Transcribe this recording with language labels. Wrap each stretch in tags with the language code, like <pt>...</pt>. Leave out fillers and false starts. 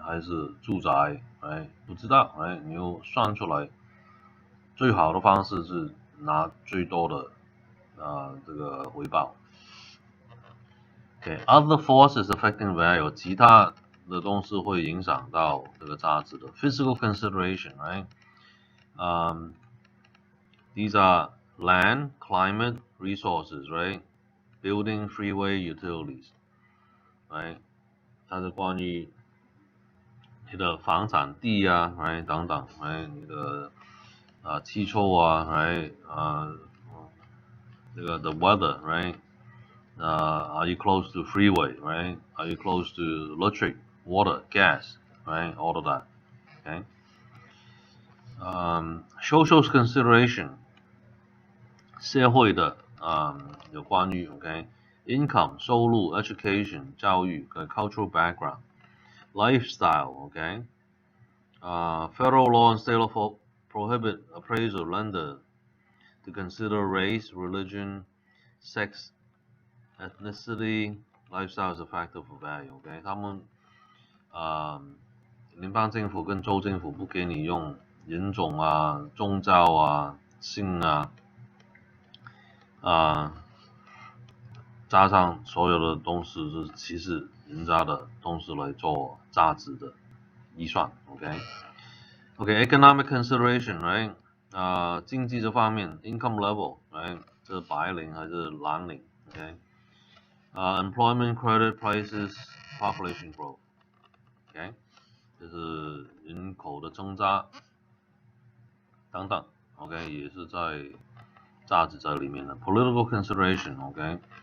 <zh>还是住宅，right？ 不知道，right？你又算出来，最好的方式是拿最多的这个回报。</zh> <en>other forces affecting value，</en> <zh>其他的东西会影响到这个价值的。</zh> <en>Physical consideration, right? These are land, climate, resources, right? Building, freeway, utilities, right?</en> <zh>它是关于你的房产地啊，right 等等，right 你的气候啊，right 这个</zh> <en>the weather,</en> <zh>right?</zh> <en>Are you close to freeway, right? Are you close to electric, water, gas, right? All of that, okay? Social consideration，</en> <zh>社会的有关于</zh> <en>OK，income</en> <zh>收入</zh> <en>education</en> <zh>教育跟</zh> <en>cultural background lifestyle OK，federal law and state law prohibit appraiser lender to consider race, religion, sex, ethnicity, lifestyle as a factor for value OK，</en> <zh>他们联邦政府跟州政府不给你用人种啊、宗教啊、性啊。加上所有的东西是歧视人家的东西来做价值的预算 ，OK，</zh> <en>economic consideration</en> <zh>right，经济这方面</zh> <en>income level</en> <zh>right， 这白领还是蓝领 ，OK，</zh> <en>employment credit prices population growth</en> <zh>OK， 就是人口的增加等等 OK， 也是在价值在里面的</zh> <en>political consideration</en> <zh>OK。</zh>